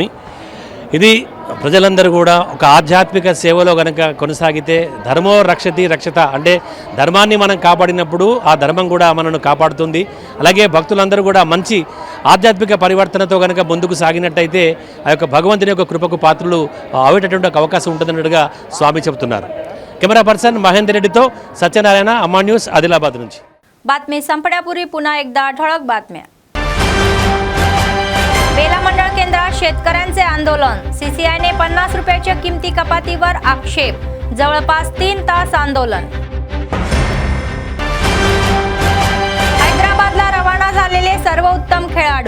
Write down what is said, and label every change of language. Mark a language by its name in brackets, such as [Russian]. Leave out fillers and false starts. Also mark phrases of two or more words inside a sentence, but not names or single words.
[Telugu] ఇది ప్రజలందరూ కూడా ఒక ఆధ్యాత్మిక సేవలో కనుక కొనసాగితే [Sanskrit] ధర్మో రక్షతి రక్షత [Telugu] అంటే ధర్మాన్ని మనం కాపాడినప్పుడు ఆ ధర్మం కూడా మనను కాపాడుతుంది. అలాగే భక్తులందరూ కూడా మంచి ఆధ్యాత్మిక పరివర్తనతో కనుక ముందుకు సాగినట్టయితే ఆ యొక్క భగవంతుని యొక్క కృపకు పాత్రలు అవేటటువంటి ఒక అవకాశం ఉంటుందన్నట్టుగా స్వామి చెబుతున్నారు. కెమెరా పర్సన్ మహేందర్ రెడ్డితో సత్యనారాయణ, అమ్మా న్యూస్, ఆదిలాబాద్ నుంచి. [Marathi] बातमी संपण्यापूर्वी पुन्हा एकदा ठळक बातम्या. बेला मंडळ केंद्रात शेतकऱ्यांचे आंदोलन. सीसीआयने 50 रुपयाच्या किमती कपातीवर आक्षेप. जवळपास 3 तास आंदोलन. हैदराबादला रवाना झालेले सर्वोत्तम खेळाडू.